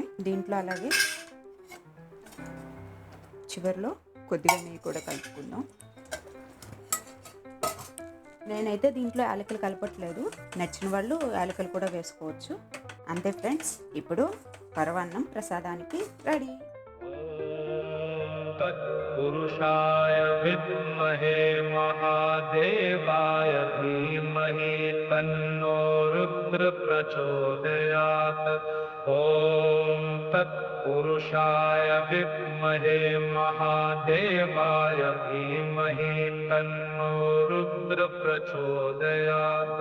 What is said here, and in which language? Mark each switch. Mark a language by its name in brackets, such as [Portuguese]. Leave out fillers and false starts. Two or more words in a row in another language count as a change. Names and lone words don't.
[Telugu] దీంట్లో అలాగే చివరిలో కొద్దిగా నెయ్యి కూడా కలుపుకుందాం. నేనైతే దీంట్లో యాలకులు కలపట్లేదు, నచ్చిన వాళ్ళు యాలకులు కూడా వేసుకోవచ్చు. అంతే ఫ్రెండ్స్, ఇప్పుడు పరవాన్నం ప్రసాదానికి రెడీ. [Sanskrit] तत्पुरुषाय विद्महे महादेवाय धीमहि तन्नो रुद्र प्रचोदयात्। ॐ तत्पुरुषाय विद्महे महादेवाय धीमहि तन्नो रुद्र प्रचोदयात्।